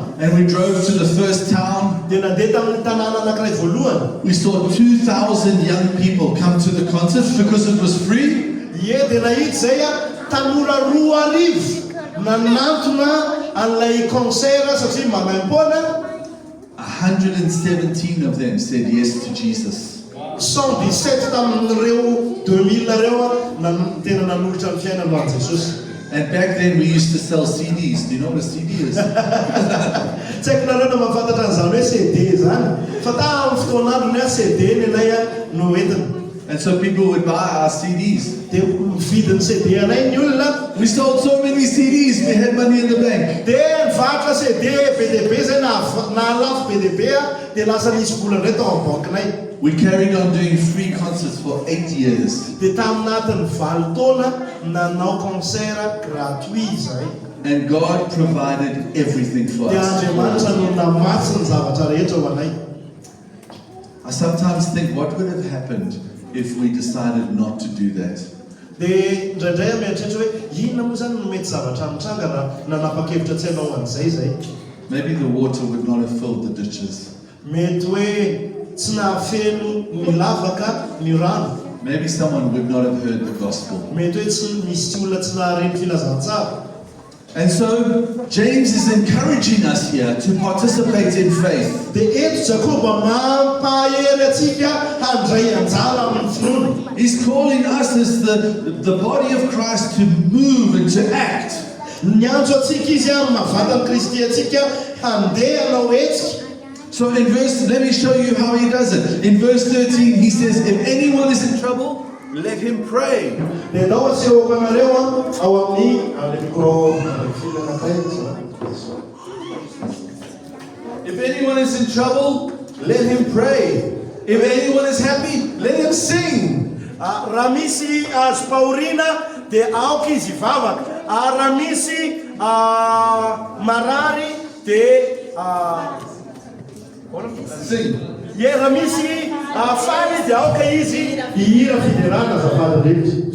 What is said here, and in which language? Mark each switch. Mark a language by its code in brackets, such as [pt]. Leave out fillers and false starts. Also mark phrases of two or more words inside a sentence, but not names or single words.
[en] And we drove to the first town. [mg] Dia nandeha tamin'ny tanàna anankiray voalohany. [en] We saw 2,000 young people come to the concert because it was free. [mg] Dia nahita zay tanora 2,000 nanantona an'ilay concert satria mamaim-poana. [en] 117 of them said yes to Jesus. [mg] 117 tamin'ireo 2000 reo tena nanolotra ny fiainana ho Jesosy. [en] And back then we used to sell CDs. Do you know what a CD is? [mg] Tsy haiko nareo na mahafantatra an'izany hoe CD zany. Fa tamin'ny fotoan'andro ny CD ny anay no entina. [en] And so people would buy our CDs. [mg] Dia mividy ny CD-nay ny olona. [en] We sold so many CDs, we had money in the bank. [mg] Dia nivarotra CD be dia be zay na lafo be dia be dia lasa nisy vola indray tao amin'ny bankinay. [en] We carried on doing free concerts for 8 years. [mg] Dia taminatin'ny 8 taona nanao [fr] concert gratuit [mg] zay. [en] And God provided everything for [mg] Dia [en] us. [mg] Andriamanitra no namatsy ny zavatra rehetra ho anay. [en] I sometimes think, what would have happened if we decided not to do that? [mg] Dia indraindray mieritreritra hoe inona moa zany no mety zavatra mitranga raha nanapa-kevitra tsy hanao an'izay zay. [en] Maybe the water would not have filled the ditches. [mg] Mety hoe tsy nahafeno ny lavaka ny rano. [en] Maybe someone would not have heard the gospel. [mg] Mety hoe tsy misy olona tsy nahareny filazantsara. [en] And so James is encouraging us here to participate in faith. [mg] Dia eto Jakoba mampahery atsika handray anjara amin'ny finoana. [en] He's calling us as the body of Christ to move and to act. [mg] Niantso atsika izy amin'ny mahavatany Kristy atsika handeha hanao hetsika. [en] So in let me show you how he does it. In verse 13 he says, if anyone is in trouble, let him pray. [mg] Dia ndao asehoako anareo ao amin'ny micro. [en] If anyone is in trouble, let him pray. If anyone is happy, let him sing. [mg] Raha misy azo pahoriana dia aoka izy hivavaka. Raha misy marary dia [en] Sing. [mg] raha misy faly dia aoka izy hihira Fiderana azafady rehetra.